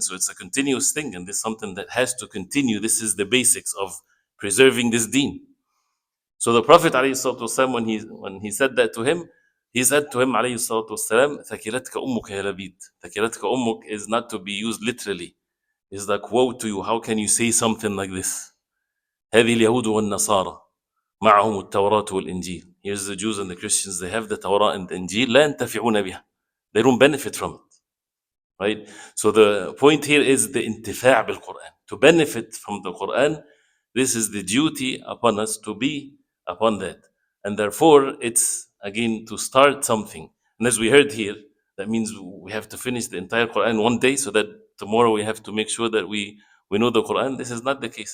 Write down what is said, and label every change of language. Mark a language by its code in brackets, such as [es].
[en] So it's a continuous thing, and this is something that has to continue. This is the basics of preserving this deen. So the Prophet ﷺ, when he said that to him, he said to him [ar] عليه الصلاة والسلام ثكلتك أمك يا لبيد. ثكلتك أمك [en] is not to be used literally. It's like, woe to you, how can you say something like this? [ar] هذه اليهود والنصارى معهم التوراة والإنجيل. [en] Here's the Jews and the Christians, they have the Torah and the Injil, [ar] لا ينتفعون بها. [en] They don't benefit from it. Right? So the point here is the intifa' bil Quran. To benefit from the Quran, this is the duty upon us to be upon that. And therefore, it's again to start something. And as we heard here, that means we have to finish the entire Quran one day, so that tomorrow we have to make sure that we know the Quran. This is not the case.